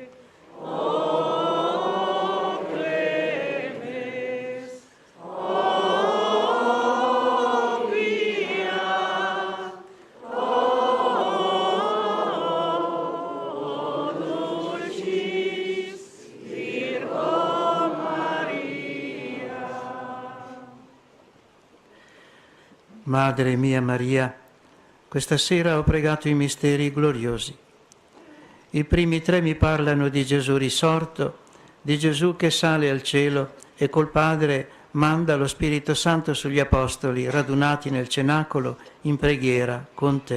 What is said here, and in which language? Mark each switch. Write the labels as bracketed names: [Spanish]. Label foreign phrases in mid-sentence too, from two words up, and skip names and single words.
[Latin] O clemens, o pia, o dulcis Virgo Maria. [Italian] Madre mia Maria, questa sera ho pregato i misteri gloriosi. I primi tre mi parlano di Gesù risorto, di Gesù che sale al cielo e col Padre manda lo Spirito Santo sugli Apostoli radunati nel cenacolo in preghiera con te.